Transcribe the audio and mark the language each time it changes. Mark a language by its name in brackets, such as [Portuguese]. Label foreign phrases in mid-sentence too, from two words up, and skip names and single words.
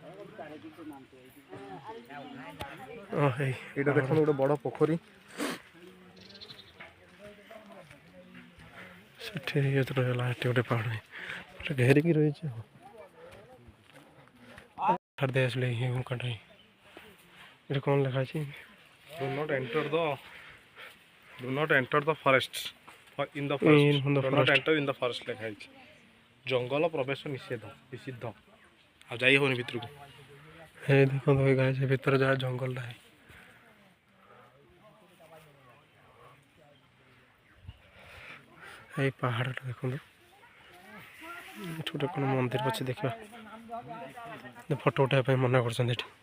[Odia] ହେଇ ଏଇଟା ଦେଖନ୍ତୁ ଗୋଟେ ବଡ଼ ପୋଖରୀ ସେଠି ରହିଗଲା ଏଠି ଗୋଟେ ପାହାଡ଼ ଘେରିକି ରହିଛି ଛାଡ଼ି ଦେଇ ଆସିଲେ ହୁଙ୍କାଟା ଏଠି କ'ଣ ଲେଖା ଅଛି [English] Do not enter the forest in the forest. Do not enter in the forest [Odia] ଲେଖା ହେଇଛି ଜଙ୍ଗଲ ପ୍ରବେଶ ନିଷିଦ୍ଧ ଆଉ ଯାଇ ହେବନି ଭିତରକୁ ଏଇ ଦେଖନ୍ତୁ ଏଇ ଗାଈ ସେ ଭିତରେ ଯାହା ଜଙ୍ଗଲଟା ଏଇ ପାହାଡ଼ଟା ଦେଖନ୍ତୁ ଏଠି ଗୋଟେ କ'ଣ ମନ୍ଦିର ଅଛି ଦେଖିବା ଫଟୋ ଉଠାଇବା ପାଇଁ ମନା କରୁଛନ୍ତି